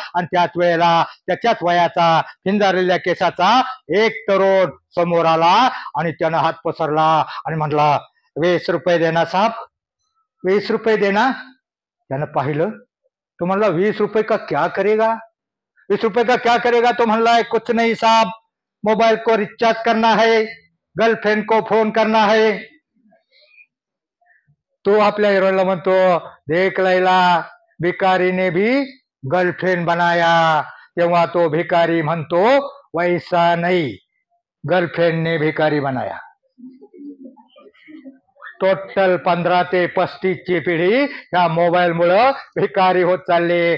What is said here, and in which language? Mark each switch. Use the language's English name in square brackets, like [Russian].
[Marathi] आणि त्याच वेळेला त्याच्याच वयाचा पिंजारलेल्या केसाचा एक तरुण समोर आला. आणि त्यानं हात पसरला आणि म्हटला, [Hindi] 20 रुपये देना साहब, 20 रुपये देना. [Marathi] त्यानं पाहिलं, तो म्हणला [Hindi] 20 रुपये का क्या करेगा? 20 रुपये का क्या करेगा? [Marathi] तो म्हणला [Hindi] कुछ नहीं साहब, मोबाइल को रिचार्ज करना है, गर्लफ्रेंड को फोन करना है. [Marathi] तो आपल्या हिरोला म्हणतो, [Hindi] देख लैला, भिकारीने भी गर्लफ्रेंड बनाया. [Marathi] तेव्हा तो भिकारी म्हणतो, [Hindi] वैसा नहीं, गर्लफ्रेंड ने भिकारी बनाया. [Marathi] टोटल 15 ते 35 ची पिढी ह्या मोबाईल मुळे भिकारी होत चालली.